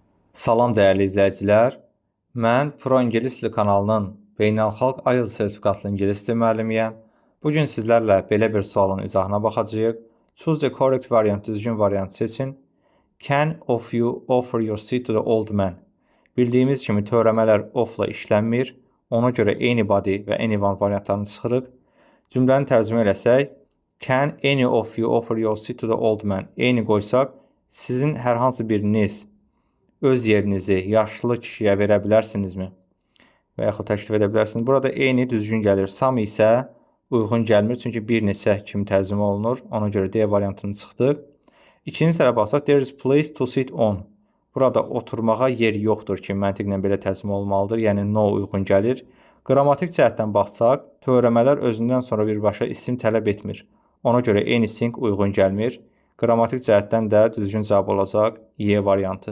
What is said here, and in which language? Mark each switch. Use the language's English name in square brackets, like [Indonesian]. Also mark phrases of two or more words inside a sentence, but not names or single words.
[Azerbaijani] Salam dəyərli izləyicilər. Mən Pro İngilis Dili kanalının beynəlxalq IELTS sertifikatlı ingilis dili müəllimiyəm. Bu gün sizlərlə belə bir sualın izahına baxacağıq. [English] Choose the correct variant, [Azerbaijani] düzgün variant seçin. [English] Can of you offer your seat to the old man? [Azerbaijani] Bildiyimiz kimi törəmələr ofla işlənmir. Ona görə anybody və anyone variantlarını çıxırıq. Cümləni tərcümə eləsək, [English] can any of you offer your seat to the old man? [Azerbaijani] Any qoysaq, sizin hər hansı biriniz öz yerinizi yaşlı kişiyə verə bilərsinizmi? Və yaxud təklif edə bilərsiniz. Burada eyni düzgün gəlir. Some isə uyğun gəlmir. Çünki bir neçə kimi tərcümə olunur. Ona görə D variantını çıxdıq. İkinci tərəfə baxsaq, [English] there is place to sit on. [Azerbaijani] Burada oturmağa yer yoxdur ki, məntiqlə belə tərcümə olmalıdır. Yəni no uyğun gəlir. Qrammatik cəhətdən baxsaq, törəmələr özündən sonra birbaşa isim tələb etmir. Ona görə anything uyğun gəlmir. Qrammatik cəhətdən də düzgün cavab olacaq Y variantı.